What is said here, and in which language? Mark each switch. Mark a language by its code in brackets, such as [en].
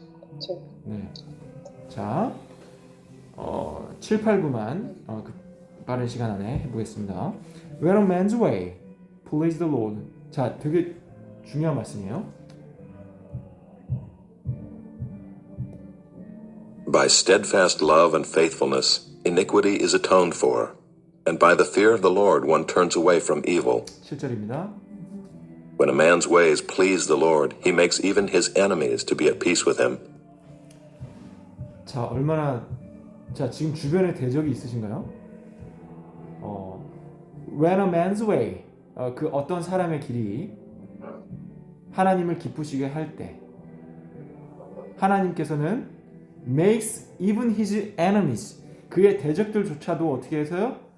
[ko] 그렇죠. 네. 자, 7, 8, 9만 빠른 시간 안에 해보겠습니다. [en] When a man's way please the Lord. [ko] 자, 되게 중요한 말씀이에요. [en] By steadfast love and faithfulness, iniquity is atoned for, and by the fear of the Lord one turns away from evil. [ko] 7절입니다. [en] When a man's ways please the Lord, he makes even his enemies to be at peace with him. [ko] 자, 자, 지금 주변에 대적이 있으신가요? [en] When a man's way, [ko] 그 어떤 사람의 길이 하나님을 기쁘시게 할 때, 하나님께서는 [en] makes even his enemies, [ko] 그의 대적들조차도 어떻게 해서요?